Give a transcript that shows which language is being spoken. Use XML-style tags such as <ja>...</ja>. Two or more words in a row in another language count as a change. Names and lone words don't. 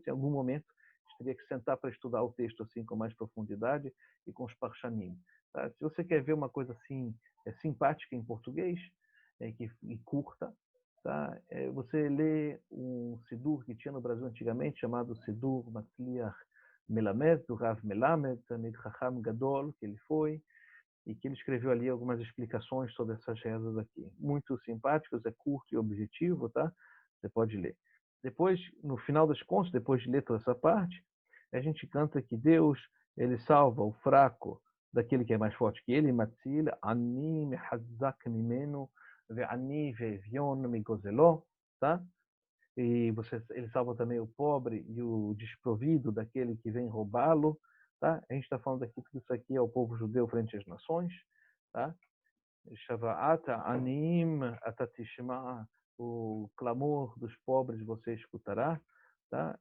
<pt>Em algum momento você teria que sentar para estudar o texto assim com mais profundidade e com os parshanim. Tá? Se você quer ver uma coisa assim simpática em português e curta, tá? Você lê um Sidur que tinha no Brasil antigamente chamado Sidur Matzliach Melamed, do Rav Melamed,</pt> <he>תמיד חכם גדול,</he> <pt>que ele foi, e que ele escreveu ali algumas explicações sobre essas rezas aqui. Muito simpáticos, é curto e objetivo, tá? Você pode ler. Depois, no final das contas, depois de ler toda essa parte, a gente canta que Deus, ele salva o fraco, daquele que é mais forte que ele,</pt> <he>מציל עני מחזק ממנו ועני ואביון מגוזלו,</he> <pt>tá? E ele salva também o pobre e o desprovido daquele que vem roubá-lo, tá? A gente está falando aqui, tudo isso aqui é o povo judeu frente às nações, tá?</pt> <he>שוועת עניים אתה תשמע,</he> <pt>o clamor dos pobres você escutará, tá?</pt>